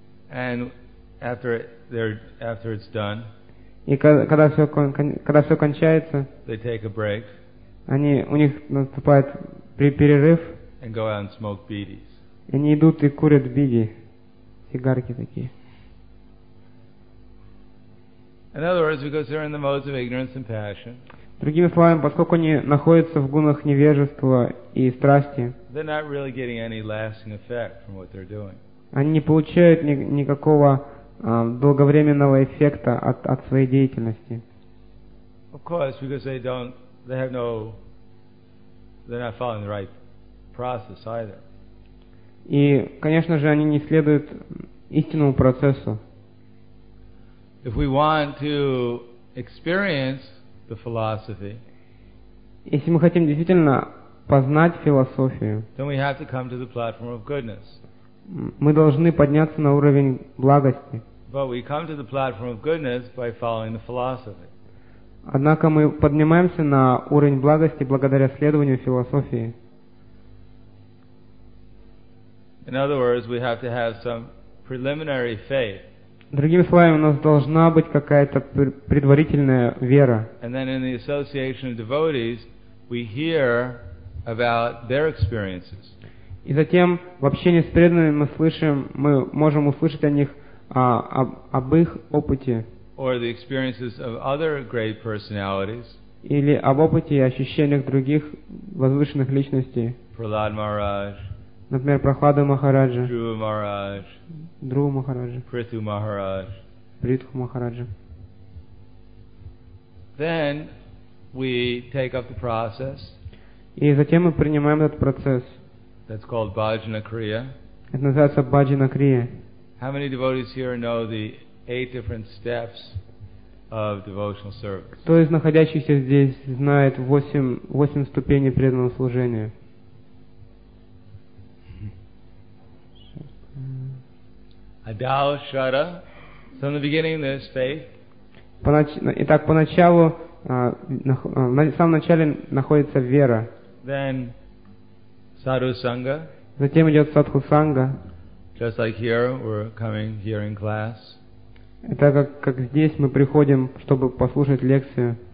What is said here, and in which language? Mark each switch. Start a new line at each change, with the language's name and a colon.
English: And after it's done.
Russian: И когда все кончается.
English: They take a break.
Russian: У них наступает перерыв.
English: And go out and smoke bidis.
Russian: Они идут и курят биди, сигарки такие.
English: In other words, because they're in the modes of ignorance and passion.
Russian: Другими словами, поскольку они находятся в гунах невежества и страсти,
English: they're not really getting any lasting effect from what they're doing.
Russian: Они не получают никакого долговременного эффекта от своей деятельности.
English: Of course, because they don't, they have no, they're not following the right process either.
Russian: И, конечно же, они не следуют истинному процессу.
English: If we want to experience the philosophy,
Russian: если мы хотим действительно познать философию,
English: then we have to come to the platform of goodness.
Russian: Мы должны подняться на уровень благости.
English: But we come to the platform of goodness by following the philosophy.
Russian: Однако мы поднимаемся на уровень благости благодаря следованию философии.
English: In other words, we have to have some preliminary faith.
Russian: Другими словами, у нас должна быть какая-то предварительная вера.
English: And then in the association of devotees, we hear about their experiences.
Russian: И затем в общении с преданными мы слышим, мы можем услышать о них, об их опыте.
English: Or the experiences of other great personalities.
Russian: Или об опыте и ощущениях других возвышенных личностей.
English: Prahlad Maharaj.
Russian: Например, Прохлада Махараджа.
English: Dhruva Maharaj.
Russian: Dhruva Махараджа.
English: Prithu Maharaj.
Russian: Prithu Махараджа.
English: Then we take up the process.
Russian: И затем мы принимаем этот процесс.
English: That's called Bhajana Kriya.
Russian: Это называется Bhajana Kriya.
English: How many devotees here know the 8 different steps of devotional service?
Russian: Кто из находящихся здесь знает 8 ступеней преданного служения?
English: Adal Shraddha. So in the beginning there's faith.
Russian: Итак, поначалу, в самом начале находится вера.
English: Then Sadhu Sangha.
Russian: Затем идет Садху Санга.
English: Just like here, we're coming here in class.
Russian: Это как здесь мы приходим, чтобы послушать лекцию.